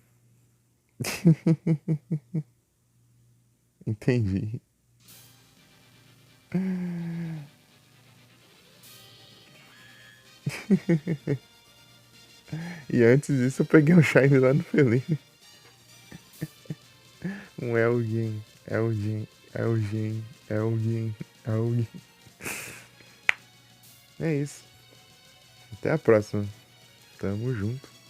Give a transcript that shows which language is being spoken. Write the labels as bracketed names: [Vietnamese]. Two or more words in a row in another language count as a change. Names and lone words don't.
[Portuguese] Entendi. E antes disso eu peguei um Shine lá no Felipe. Um Elgin. Elgin. Elgin. Elgin. Elgin. É isso. Até a próxima. Tamo junto.